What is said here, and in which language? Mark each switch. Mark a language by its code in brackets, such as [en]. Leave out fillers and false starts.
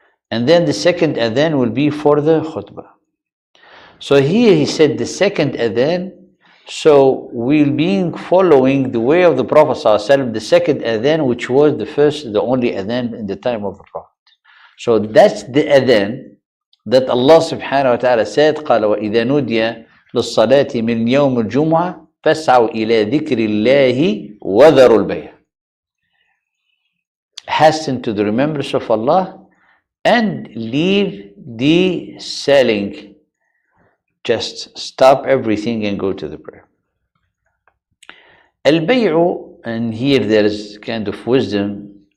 [en] And then the second adhan will be for the khutbah. So here he said the second adhan, so we'll be following the way of the Prophet ﷺ, the second adhan, which was the only adhan in the time of the Prophet. So that's the adhan that Allah subhanahu wa ta'ala said, [ar] قال وإذا نودي للصلاة من يوم الجمعة فاسعوا إلى ذكر الله وذروا البيع. [en] Hasten to the remembrance of Allah and leave the selling. Just stop everything and go to the prayer. Al-bay'u, and here there is kind of wisdom.